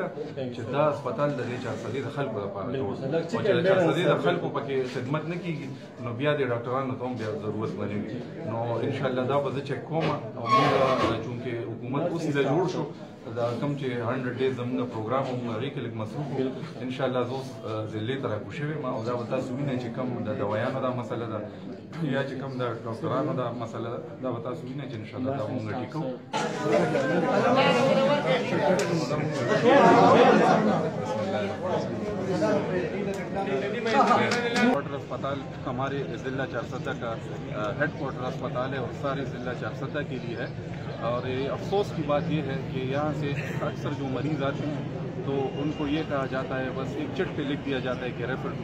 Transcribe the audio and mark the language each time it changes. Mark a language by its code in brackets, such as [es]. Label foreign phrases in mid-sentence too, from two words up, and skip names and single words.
[ps] چې دا هسپتال د دې 400 د خلکو لپاره جوړ او چې د 400 د خلکو پکې خدمت نه کېږي نو بیا د ډاکټرانو ته هم بیا ضرورت نه وي نو [ar] ان شاء الله [ps] دا به زه چک کوم او موږ چونکې حکومت اوس دا جوړ شو دا کوم چې 100 ډیز زموږ پروګرام هم هغې کې لږ مصروف وو [ar] ان شاء الله [ps] زه اوس ضلعې ته راکوز شوی یم او دا به تاسو وینئ چې کوم د دوایانو دا مسله ده یا چې کوم د ډاکټرانو دا مسله ده دا به تاسو وینئ چې [ar] ان شاء الله [ps] دا موږ ټیک کوو [ur] کوارٹر اسپتال ہمارے ضلع چارسدہ کا ہیڈ کوارٹر اسپتال ہے اور سارے ضلع چارسدہ کے لیے ہے اور یہ افسوس کی بات یہ ہے کہ یہاں سے اکثر جو مریض آتے ہیں تو ان کو یہ کہا جاتا ہے بس ایک چٹ پہ لکھ دیا جاتا ہے کہ [en] refer to